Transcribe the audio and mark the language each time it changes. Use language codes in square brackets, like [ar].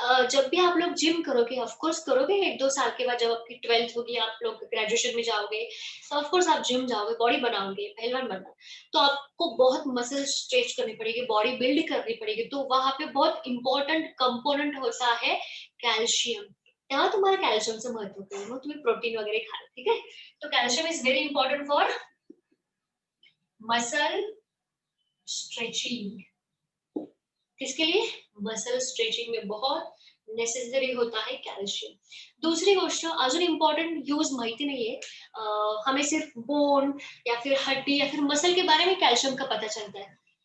[hi] जब भी आप लोग जिम करोगे, ऑफ कोर्स करोगे, 1-2 साल के बाद जब आपकी 12th होगी, आप लोग ग्रेजुएशन में जाओगे, तो ऑफ कोर्स आप जिम जाओगे, बॉडी बनाओगे, पहलवान बनना, तो आपको बहुत मसल स्ट्रेच करनी पड़ेगी, बॉडी बिल्ड करनी पड़ेगी। तो वहां पे बहुत इंपॉर्टेंट कंपोनेंट होता है कैल्शियम। [mr] तेव्हा तुम्हाला कैल्शियमचं महत्व कळेल, मग तुम्ही प्रोटीन वगैरे खा, [hi] ठीक है? [en] तो calcium is very important for muscle stretching. [hi] किसके लिए? मसल स्ट्रेचिंग में बहुत नेसेसरी होता है कैल्शियम। दूसरी [mr] गोष्ट अजून इम्पॉर्टंट यूज माहिती नाहीये, [hi] हमें सिर्फ बोन या फिर हड्डी या फिर मसल के बारे में कैल्शियम का पता चलता है।